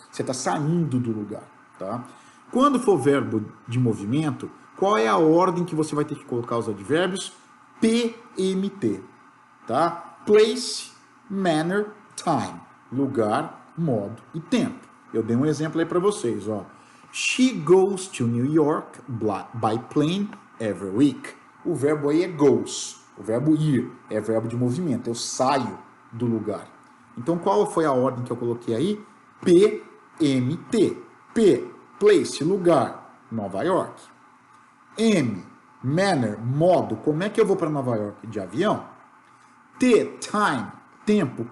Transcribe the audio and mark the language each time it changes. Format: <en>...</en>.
<pt>Você está saindo do lugar, tá? Quando for verbo de movimento, qual é a ordem que você vai ter que colocar os advérbios?</pt> <en>PMT, tá? Place, manner, time.</en> <pt>Lugar, modo e tempo. Eu dei um exemplo aí para vocês, ó.</pt> <en>She goes to New York by plane every week.</en> <pt>O verbo aí é goes. O verbo ir é verbo de movimento. Eu saio do lugar. Então, qual foi a ordem que eu coloquei aí? PMT. P, place, lugar, Nova York. M, manner, modo. Como é que eu vou para Nova York? De avião. T, time, tempo.</pt>